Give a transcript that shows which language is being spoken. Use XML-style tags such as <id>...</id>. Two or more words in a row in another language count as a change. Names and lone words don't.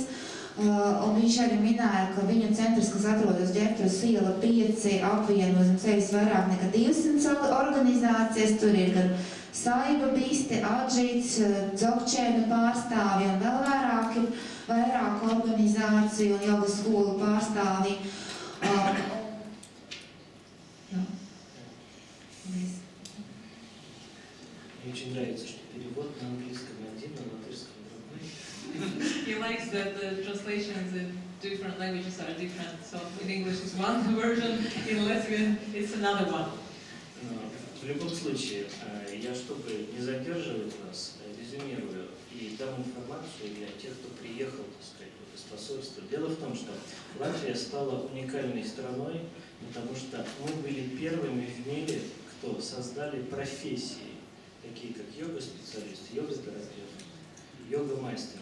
<lv>Un viņš arī minēja, ka viņa centrs, kas atrodas Ģerbtuves iela 5, apvieno zem sevis vairāk nekā 200 organizācijas. Tur ir gan Saiba Biste, Adžīts, Dzogčēna pārstāvji un vēl vairāk organizāciju un joga skolu pārstāvji.</lv> <ru>Мне очень нравится, что перевод на английском один, а на латышском другой.</ru> <en>He likes that the translations in different languages are different. So in English is one version, in Latvian it's another one.</en> <ru>В любом случае, я, чтобы не задерживать вас, резюмирую и дам информацию для тех, кто приехал, так сказать, из посольства. Дело в том, что Латвия стала уникальной страной, потому что мы были первыми в мире, кто создали профессии, такие как йога-специалист, йога-терапевт, йога-мастер.</ru>